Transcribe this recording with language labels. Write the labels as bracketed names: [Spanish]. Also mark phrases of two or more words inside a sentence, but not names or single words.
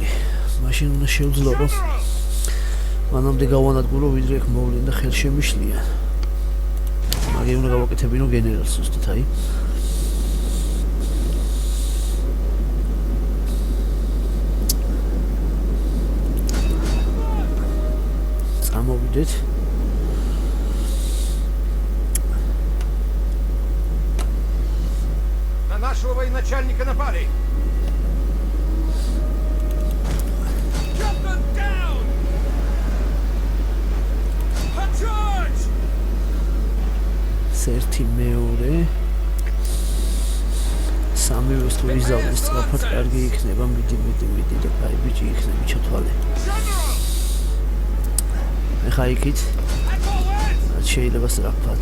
[Georgian] მაშინ უნდა შევძლო რომ მანამდე გავანადგურო ვიდრე ეგ მოვლენ და ხელშემიშლიან მაგე უნდა გავაკეთებინო გენერალს ზუსტად აი წამოვიდეთ [Russian] На нашего военачальника напали. [English] Captain down! A charge! [Georgian] ერთი მეორე სამივეს თუ იზავნის სწრაფად კარგი იქნება, მიდი და კაი ბიჭი იქნები ჩათვალე. ეხა იქით რაც შეიძლება სწრაფად.